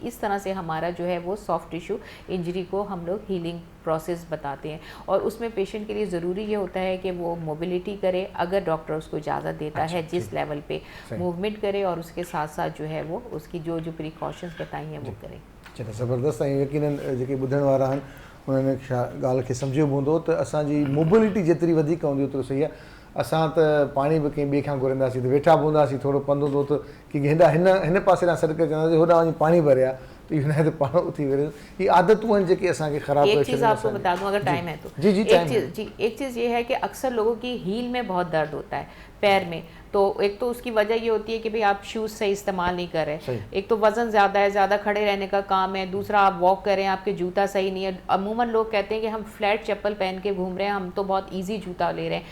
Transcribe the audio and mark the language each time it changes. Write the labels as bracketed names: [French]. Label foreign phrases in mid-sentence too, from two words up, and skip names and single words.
[Hindi] इस तरह से हमारा जो है वो [English] soft tissue injury [Hindi] को हम लोग [English] healing process [Hindi] बताते हैं। और उसमें पेशेंट के लिए ज़रूरी ये होता है कि वो मोबिलिटी करे, अगर डॉक्टर उसको इजाज़त देता है, जिस लेवल पे मूवमेंट करे, और उसके साथ साथ जो है वो उसकी जो जो प्रिकॉशंस बताई हैं वो करें। चलो ज़बरदस्त। [Sindhi] ऐं यकीनन जेके ॿुधण वारा आहिनि उन्हनि ॻाल्हि खे सम्झियो बि हूंदो त असांजी मोबिलिटी जेतिरी वधीक हूंदी ओतिरो सही आहे। असां त पाणी बि कंहिं ॿिए खां घुरंदासीं त वेठा बि हूंदासीं, थोरो पंधु हूंदो त की हेॾा हिन पासे ॾांहुं सड़क चवंदासीं, होॾां वञी पाणी भरिया तो ये तो पाण उथी वेंदो। ये आदतूं आहिनि जेके असांखे ख़राबु [Hindi] एक चीज़ आपको बता दूं अगर टाइम है तो, एक चीज़ ये है कि अक्सर लोगों की हील में बहुत दर्द होता है, पैर में। तो एक तो उसकी वजह ये होती है कि भाई आप शूज़ सही इस्तेमाल नहीं कर रहे, एक तो वज़न ज़्यादा है, ज़्यादा खड़े रहने का काम है, दूसरा आप वॉक कर रहे हैं, आपके जूता सही नहीं है। अमूमन लोग कहते हैं कि हम फ्लैट चप्पल पहन के घूम रहे हैं, हम तो बहुत ईजी जूता ले रहे हैं।